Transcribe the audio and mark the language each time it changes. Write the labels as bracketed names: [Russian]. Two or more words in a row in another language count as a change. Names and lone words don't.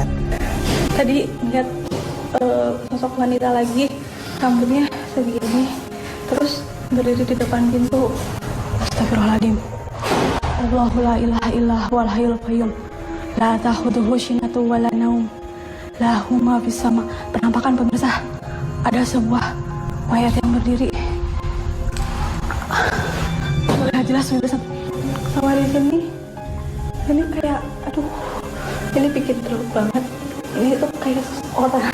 [Indonesian] Tadi lihat sosok wanita lagi, rambutnya segini, terus berdiri di depan pintu. [Arabic] أستغفر الله العظيم. الله لا إله إلا الله والحي القيوم. لا تأخذه سنة ولا نوم. له ما في السماء. [Indonesian] Penampakan pemirsa, ada sebuah mayat yang berdiri. Terlihat jelas pemirsa. Sama di sini. Ini kayak, aduh, ini bikin drop banget. Ini tuh kayak orang.